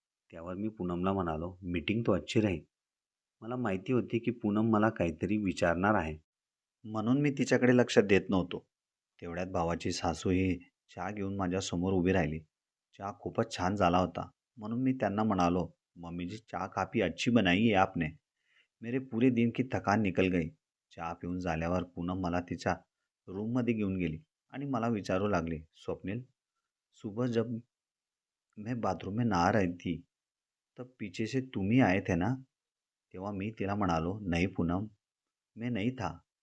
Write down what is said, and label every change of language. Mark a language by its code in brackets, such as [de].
[mr] त्यावर मी पूनमला म्हणालो, [hi] "मीटिंग तो अच्छी रही." [mr] मला माहिती होती की पूनम मला काहीतरी विचारणार आहे, म्हणून मी तिच्याकडे लक्ष देत नव्हतो. तेवढ्यात भावाची सासू ही चहा घेऊन माझ्यासमोर उभी राहिली. चहा खूपच छान झाला होता, म्हणून मी त्यांना म्हणालो, [hi] "मम्मी जी, चहा काफ़ी अच्छी बनाई है आपने. मेरे पूरे दिन की थकान निकल गई." [mr] चहा पिऊन झाल्यावर पूनम मला तिच्या रूममध्ये घेऊन गेली आणि मला विचारू लागली, [hi] "स्वप्निल, सुबह जब मैं बाथरूम में नहा रही थी तब पीछे से तुम ही आए थे ना?" [mr] तेव्हा मी तिला म्हणालो, [hi] "नहीं पूनम, मैं नहीं था.